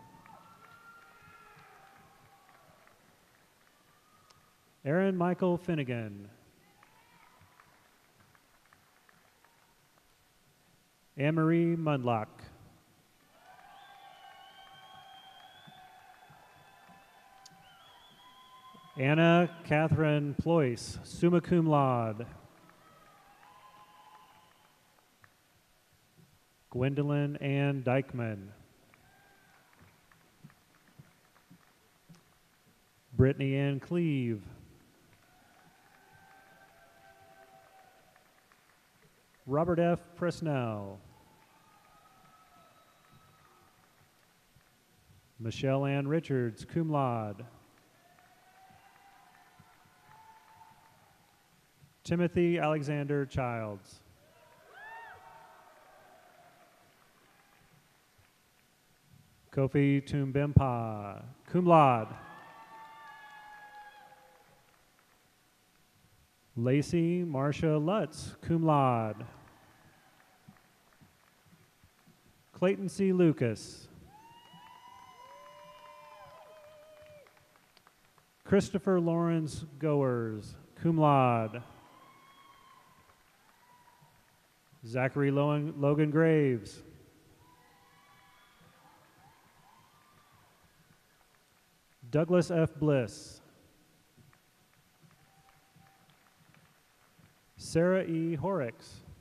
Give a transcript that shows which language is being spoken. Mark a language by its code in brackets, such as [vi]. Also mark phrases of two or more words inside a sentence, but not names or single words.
[en] Aaron Michael Finnegan. Anne-Marie Mundlock. Anna Catherine Ployce, [la] summa cum laude. [en] Gwendolyn Ann Dykeman. Brittany Ann Cleve. Robert F. Presnell. Michelle Ann Richards, [la] cum laude. [en] Timothy Alexander Childs. Kofi Tumbempa, [la] cum laude. [en] Lacey Marcia Lutz, [la] cum laude. [en] Clayton C. Lucas. Christopher Lawrence Goers, [la] cum laude. [en] Zachary Logan Graves. Douglas F. Bliss. Sarah E. Horrocks.